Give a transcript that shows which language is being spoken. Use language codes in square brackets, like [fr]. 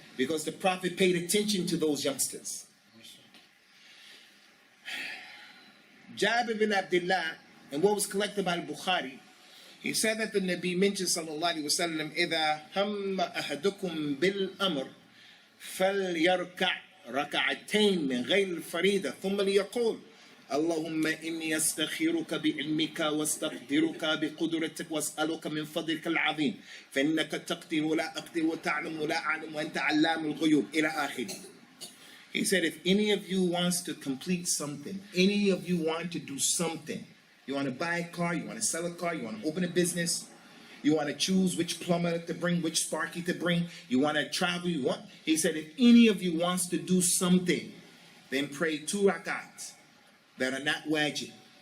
[en] Because the Prophet paid attention to those youngsters. Jabir bin Abdullah, and what was collected by al-Bukhari, he said that the Nabi mentioned sallallahu alaihi wasallam, [ar] إِذَا هَمَّ أَحَدُكُمْ بِالْأَمْرِ فَلْيَرْكَعْ رَكَعَتَيْنِ مِنْ غَيْرِ الْفَرِيدَةِ ثُمَّ لِيَقُولْ اللهم إني أستخيرك بعلمك واستقدرك بقدرتك وأسألك من فضلك العظيم فإنك تقدر ولا أقدر وتعلم ولا أعلم وأنت علام الغيوب إلى آخره. [en] He said, if any of you wants to complete something, any of you want to do something, you want to buy a car, you want to sell a car, you want to open a business, you want to choose which plumber to bring, which sparky to bring, you want to travel, he said, if any of you wants to do something, then pray 2 rakats that are not wajib.